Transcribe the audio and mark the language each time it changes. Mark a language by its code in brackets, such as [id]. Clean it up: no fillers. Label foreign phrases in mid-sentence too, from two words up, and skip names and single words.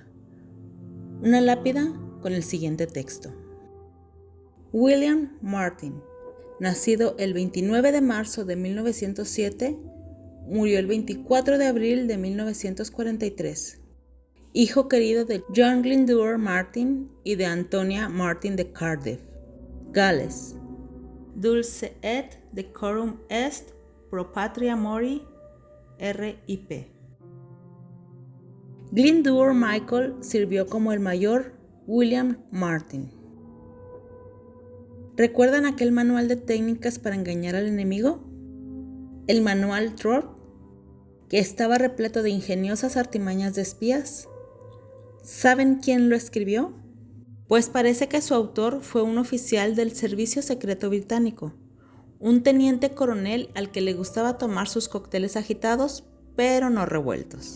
[es] Una lápida con el siguiente texto: William Martin, nacido el 29 de marzo de 1907, murió el 24 de abril de 1943. Hijo querido de John Glyndŵr Martin y de Antonia Martin de Cardiff, Gales. [la] Dulce et decorum est pro patria mori, R.I.P. [es] Glyndŵr Michael sirvió como el mayor William Martin. ¿Recuerdan aquel manual de técnicas para engañar al enemigo? El manual Trott, que estaba repleto de ingeniosas artimañas de espías. ¿Saben quién lo escribió? Pues parece que su autor fue un oficial del Servicio Secreto Británico, un teniente coronel al que le gustaba tomar sus cócteles agitados, pero no revueltos.